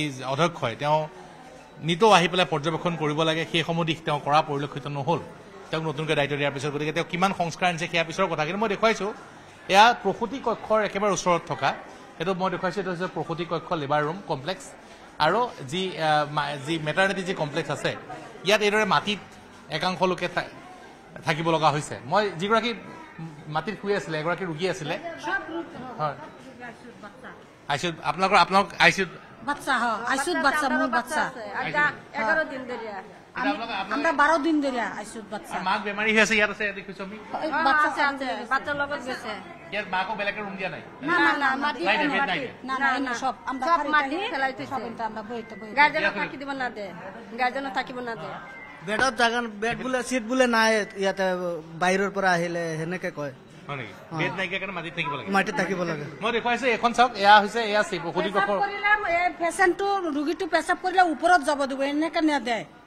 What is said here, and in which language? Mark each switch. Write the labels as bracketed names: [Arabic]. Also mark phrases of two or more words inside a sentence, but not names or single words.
[Assamese] অধ্যক্ষই তেওঁ নিতৌ আহি পেলাই পৰ্যবেক্ষণ কৰিব লাগে সেইসমূহ দিশ তেওঁ কৰা পৰিলক্ষিত নহ'ল তেওঁক নতুনকৈ দায়িত্ব দিয়াৰ পিছত গতিকে তেওঁ কিমান সংস্কাৰ আনিছে সেয়া পিছৰ কথা কিন্তু মই দেখুৱাইছোঁ এয়া প্ৰসূতি কক্ষৰ একেবাৰে ওচৰত থকা এইটো মই দেখুৱাইছোঁ এইটো হৈছে প্ৰসূতি কক্ষ [English] labour room complex [Assamese] আৰু যি মেটাৰনিটি যি কমপ্লেক্স আছে ইয়াত এইদৰে মাটিত একাংশ লোকে থাকিব লগা হৈছে মই যিগৰাকী মাটিত শুই আছিলে এগৰাকী ৰোগী আছিলে হয় আইচিউত আপোনালোক আইচিউত বাচ্চা হয় আইসিউত বাচ্চা মোর বাচ্চা [Bangla] 11 দিন ধরে আমরা 12 দিন ধরে আইসিউত বাচ্চা [Assamese] মাক বেমাৰী হৈ আছে ইয়াত আছে দেখিছো আমি বাচ্চা আছে বাচ্চার লগত গেছে ইয়াত মাকো বেলেগে ৰুম দিয়া নাই [Bangla] না না না মাটি না না সব আমরা সব মাটি ফেলাইতে সব আমরা বইতে [Assamese] গার্জেন থাকি দিব না দে গার্জেন থাকিব না দে বেডত জাগান বেড বুলে সিট বুলে নাই ইয়াতে বাহিৰৰ পৰা আহিলে হেনেকে কয় বেড নাইকিয়া কাৰণে মাটিত থাকিব লাগে মাটিত থাকিব লাগে মই দেখুৱাইছো এখন চাওক এয়া হৈছে এয়া প্ৰসূতি কক্ষ পেশেন্টটো ৰোগীটো পেচাব কৰিলে ওপৰত যাব দিব এনেকে নেদে